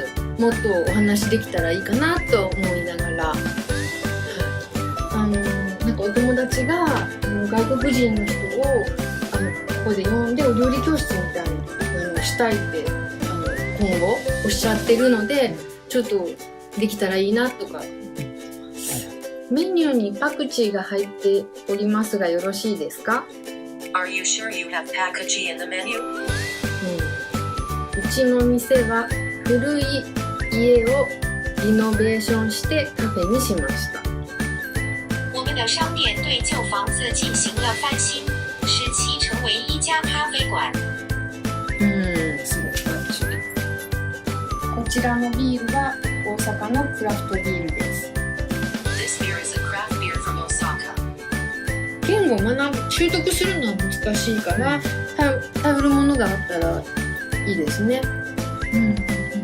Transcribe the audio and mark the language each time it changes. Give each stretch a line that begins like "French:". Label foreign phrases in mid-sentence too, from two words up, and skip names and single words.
Japanese: もっとお話できたらいいかなと思いながら、なんかお友達が外国人の人をここで呼んでお料理教室みたいなのをしたいって今後おっしゃってるので、ちょっとできたらいいなとか。メニューにパクチーが入っておりますがよろしいですか？
English: Are you sure you have pakgechi in the menu?
Japanese: うちの店は古い家をリノベーションしてカフェにしました。
Chinese: 我们的商店对旧房子进行了翻新，使其成为一家咖啡馆。
Japanese: すごい感じ。こちらのビールは大阪のクラフトビールです。
English: This beer is a craft beer from Osaka.
Japanese: 言語を習得するのは難しいから、頼るものがあったらいいですね。